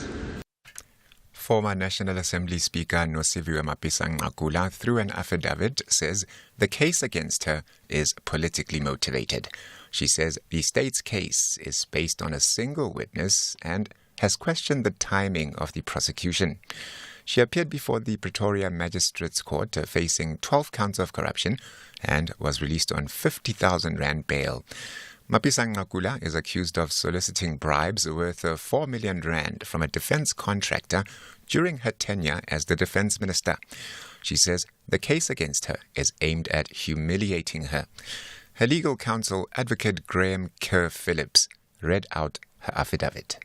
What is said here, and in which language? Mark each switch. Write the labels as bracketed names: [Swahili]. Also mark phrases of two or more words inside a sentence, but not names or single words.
[English] Former National Assembly Speaker Nosiviwe Mapisa-Nqakula, through an affidavit, says the case against her is politically motivated. She says the state's case is based on a single witness and has questioned the timing of the prosecution. She appeared before the Pretoria Magistrates Court facing 12 counts of corruption and was released on 50,000 rand bail. Mapisa-Nqakula is accused of soliciting bribes worth 4 million rand from a defense contractor during her tenure as the defense minister. She says the case against her is aimed at humiliating her. Her legal counsel, Advocate Graham Kerr-Phillips, read out her affidavit.